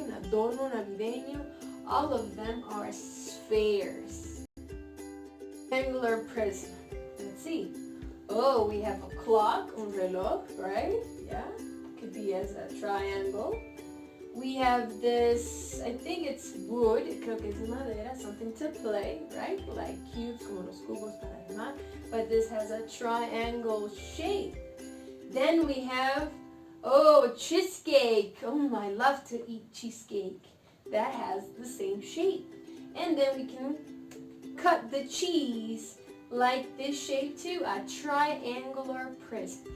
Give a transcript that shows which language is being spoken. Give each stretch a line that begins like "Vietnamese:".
Spanish: Un adorno navideño.
English: All of them are spheres. Triangular prism. Let's see. Oh, we have a clock,
Spanish: un reloj,
English: right? Yeah, could be as a triangle. We have this, I think it's wood,
Spanish: creo que es de madera,
English: something to play, right? Like cubes,
Spanish: como los cubos para armar.
English: But this has a triangle shape. Then we have, oh, cheesecake. Oh, I love to eat cheesecake. That has the same shape. And then we can cut the cheese like this shape too, a triangular prism.